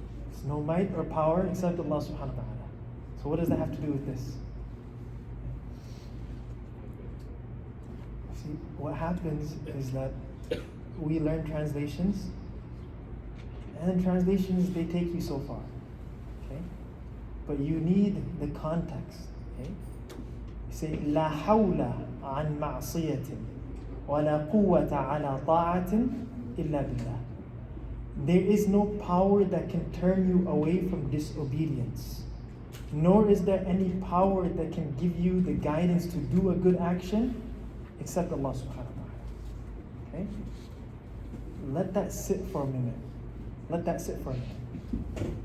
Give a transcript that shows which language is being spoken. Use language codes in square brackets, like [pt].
[en] There's no might or power except Allah subhanahu wa ta'ala. So what does that have to do with this? See, what happens is that we learn translations, and then translations, they take you so far. Okay? But you need the context. Okay? You say, [ar] لا حول عن معصية ولا قوة على طاعة إلا بالله. [en] There is no power that can turn you away from disobedience, nor is there any power that can give you the guidance to do a good action except Allah subhanahu wa ta'ala. Okay? Let that sit for a minute. Let that sit for a minute.